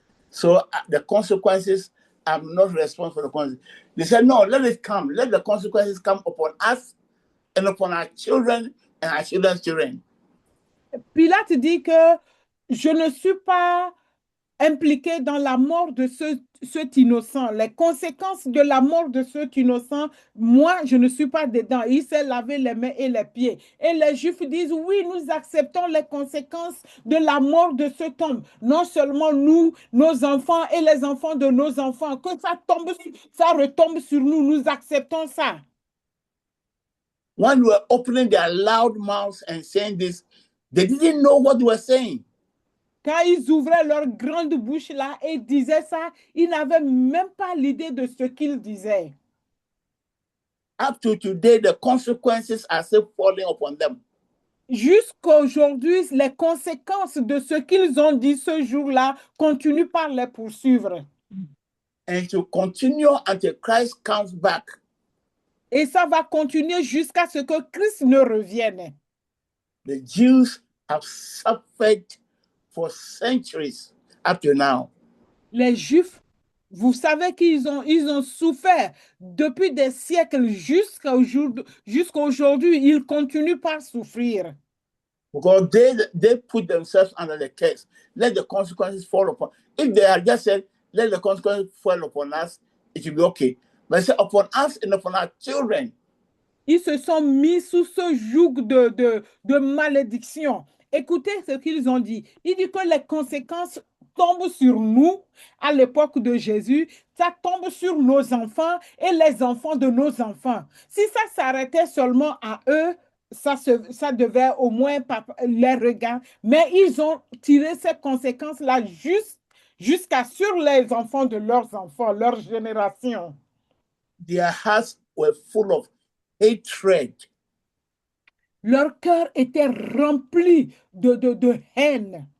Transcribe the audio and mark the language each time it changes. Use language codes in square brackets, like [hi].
[en] So the consequences, I'm not responsible for the consequences. They said, no, let it come. Let the consequences come upon us and upon our children and our children's children. [fr] Pilate dit que je ne suis pas impliqué dans la mort de cet innocent. Les conséquences de la mort de cet innocent, moi, je ne suis pas dedans. Il s'est lavé les mains et les pieds. Et les Juifs disent, oui, nous acceptons les conséquences de la mort de cet homme. Non seulement nous, nos enfants et les enfants de nos enfants, que ça retombe sur nous, nous acceptons ça. [en] When we were opening their loud mouths and saying this, they didn't know what they were saying. [fr] Quand ils ouvraient leur grande bouche là et disaient ça, ils n'avaient même pas l'idée de ce qu'ils disaient. [en] Up to today, the consequences are still falling upon them. [fr] Jusqu'à aujourd'hui, les conséquences de ce qu'ils ont dit ce jour-là continuent par les poursuivre. [en] And to continue until Christ comes back. [fr] Et ça va continuer jusqu'à ce que Christ ne revienne. [en] The Jews have suffered for centuries up to now. [fr] Les Juifs, vous savez qu'ils ont souffert depuis des siècles jusqu'à aujourd'hui. Ils continuent par souffrir. [en] Because they put themselves under the curse. Let the consequences fall upon. If they had just said, let the consequences fall upon us, it will be okay. But they say upon us and upon our children. [fr] Ils se sont mis sous ce joug de malédiction. Écoutez ce qu'ils ont dit. Il dit que les conséquences tombent sur nous à l'époque de Jésus. Ça tombe sur nos enfants et les enfants de nos enfants. Si ça s'arrêtait seulement à eux, ça devait au moins les regarder. Mais ils ont tiré ces conséquences-là jusqu'à sur les enfants de leurs enfants, leur génération. [en] Their hearts were full of hatred. [fr] Leur cœur était rempli de haine.